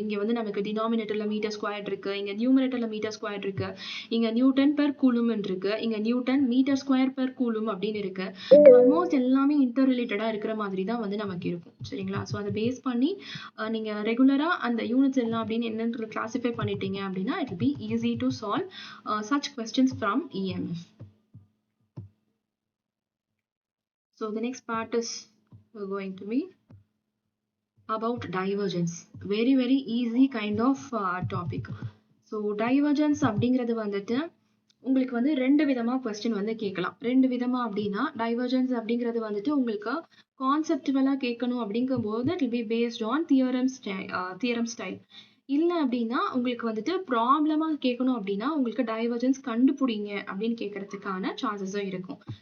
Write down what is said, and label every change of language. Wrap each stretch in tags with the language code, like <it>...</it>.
<ta>இங்க வந்து நமக்கு டினாமினேட்டர்ல மீட்டர் ஸ்கொயர் இருக்கு, இங்க நியூமரேட்டர்ல மீட்டர் ஸ்கொயர் இருக்கு, இங்க நியூட்டன் பெர் கூலும் இருக்கு, இங்க Newton metre square per coulomb அப்படின்னு இருக்கு. ஆல்மோஸ்ட் எல்லாமே இன்டர் ரிலேட்டடா இருக்கிற மாதிரி தான் வந்து நமக்கு இருக்கும். சரிங்களா? ஸோ அதை பேஸ் பண்ணி நீங்க ரெகுலரா அந்த யூனிட்ஸ் எல்லாம் அப்படின்னு என்னன்றது கிளாசிஃபை பண்ணிட்டீங்க அப்படின்னா</ta> <en>It will be easy to solve such questions from EMF. So the next part is going to be about divergence. Very very easy kind of topic.</en> <ta>So divergence அப்படிங்கிறது வந்துட்டு உங்களுக்கு வந்து ரெண்டு விதமா கொஸ்டின் வந்து கேட்கலாம். ரெண்டு விதமா அப்படின்னா divergence அப்படிங்கிறது வந்துட்டு உங்களுக்கு கான்செப்டுவலா கேட்கணும் அப்படிங்கும்போது</ta> <en>it will be based on theorem style.</en> <ta>இல்லை அப்படின்னா உங்களுக்கு வந்துட்டு ப்ராப்ளமா கேட்கணும் அப்படின்னா உங்களுக்கு divergence கண்டுபிடிங்க அப்படின்னு கேட்கறதுக்கான சான்சஸும் இருக்கும்.</ta>